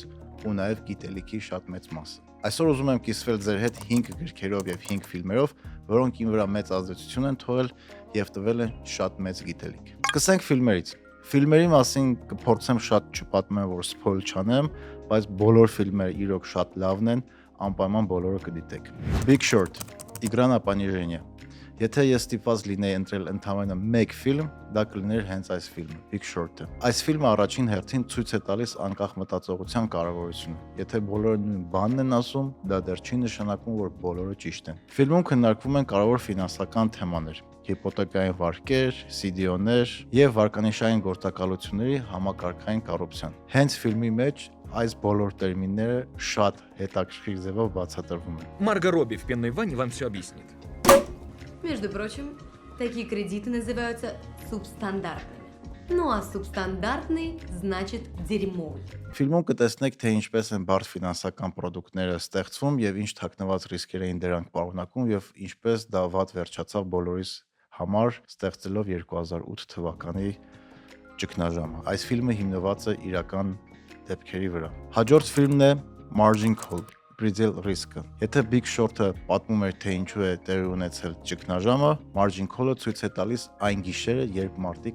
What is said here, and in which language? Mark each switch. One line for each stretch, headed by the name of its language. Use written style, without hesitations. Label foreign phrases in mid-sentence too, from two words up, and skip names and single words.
Armenian: ու նաեւ գիտելիքի շատ մեծ մասը։ Այսօր ուզում եմ կիսվել ձեր հետ 5 գրքերով եւ 5 ֆիլմերով, որոնք իմ վրա մեծ ազդեցություն են թողել եւ տվել են շատ մեծ գիտելիք։ Սկսենք ֆիլմերից։ Ֆիլմերի մասին կփորձեմ շատ չպատմեմ, որ սփոյլ չանեմ, բայց բոլոր ֆիլմերը իրոք շատ լավն են, անպայման բոլորը կդիտեք։ Big Short, Игра на понижение։ Եթե ես ստիպված լինեի ընտրել ընդամենը մեկ ֆիլմ, դա կլիներ հենց այս ֆիլմը, Big Short-ը։ Այս ֆիլմը առաջին հերթին ցույց է տալիս անկախ մտածողության կարևորությունը։ Եթե բոլորը նույն բանն են ասում, դա դեռ չի նշանակում, որ բոլորը ճիշտ են։ Ֆիլմում քննարկվում են կարևոր ֆինանսական թեմաներ՝ հիպոթեկային վարկեր, CDO-ներ եւ վարկանիշային գործակալությունների համակարգային կոռուպցիան։ Հենց ֆիլմի մեջ այս բոլոր տերմինները շատ հետաքրքիր ձևով բացատրվում են։
Russian: Марго Робби в пенной ванне вам все объяснит. Между прочим, такие кредиты называются субстандартными. Ну а субстандартный значит дерьмовый.
Armenian: Ֆիլմում կտեսնեք, թե ինչպես են բարդ ֆինանսական պրոդուկտները ստեղծվում եւ ինչ թաքնված ռիսկեր էին դրանք պարունակում եւ ինչպես դա վատ վերջացավ բոլորիս համար ստեղծելով 2008 թվականի ճգնաժամը։ Այս ֆիլմը հիմնված է իրական դեպքերի վրա։ Հաջորդ ֆիլմն է Margin Call, Предел риска։ Եթե Big Short-ը պատմում էր, թե ինչու է տեղի ունեցել ճգնաժամը, Margin Call-ը ցույց է տալիս այն գիշերը, երբ մարդիկ